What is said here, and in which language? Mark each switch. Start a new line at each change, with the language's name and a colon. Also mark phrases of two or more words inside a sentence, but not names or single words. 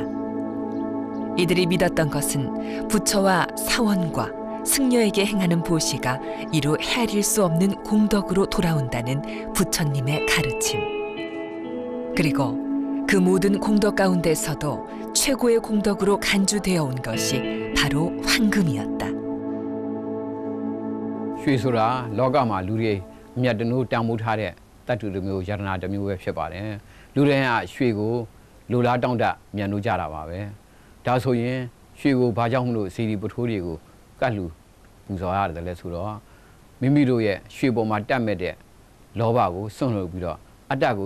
Korean: 이들이 믿었던 것은 부처와 사원과 승려에게 행하는 보시가 이루 헤아릴 수 없는 공덕으로 돌아온다는 부처님의 가르침. 그리고 그 모든 공덕 가운데서도 최고의 공덕으로 간주되어 온 것이 바로 황금이었다.
Burmese: ရွှေဆိုတာလောကမှာလူတွေအမြတ်တနိုးတန်ဖိုးထားတဲ့တတ္တုတစ်မျိုးယတနာတစ်မျိုးပဲဖြစ်ပါတယ်။လူတွေကရွှေကိုလိုလားတောင့်တမြတ်နိုးကြတာပါပဲ။ဒါဆိုရင်ရွှေ ကိုဘာကြောင့်မလို့စီဒီပထိုးတွေကိုကတ်လူပူဇော်ရတယ်လဲဆိုတော့မိမိတို့ရဲ့ရွှေပေါ်မှာတက်မဲ့တဲ့လောဘကိုစွန့်လွတ်ပြီးတော့အတ္တကို